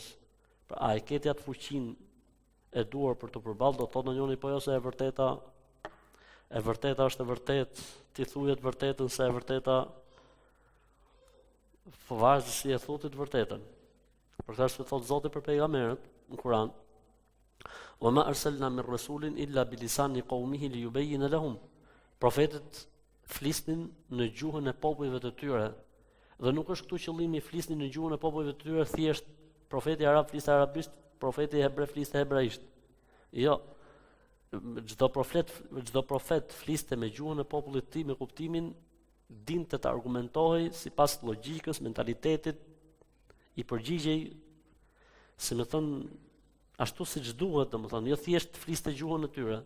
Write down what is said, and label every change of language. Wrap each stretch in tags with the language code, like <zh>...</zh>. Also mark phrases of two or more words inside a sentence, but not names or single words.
<sq>Pra a e ke ti atë fuqinë e duar për të përballë, do të thotë njëri po jo se e vërteta është e vërtetë, ti thuaj të vërtetën se e vërteta varet se si e thotë të vërtetën. Për këtë është thotë Zoti për pejgamberët në Kur'an:</sq> <ar>"وما أرسلنا من رسول إلا بلسان قومه ليبين لهم."</ar> <sq>Profetët flisnin në gjuhën e popujve të tyre. Dhe nuk është këtu qëllimi flisnin në gjuhën e popujve të tyre thjesht profeti arab fliste arabisht, profeti hebre fliste hebraisht. Jo. Çdo profet fliste me gjuhën e popullit të tij me kuptimin dinte të argumentohej sipas logjikës, mentalitetit, i përgjigjej, si më thon, ashtu siç duhet, domethënë, jo thjesht fliste gjuhën e tyre.</sq>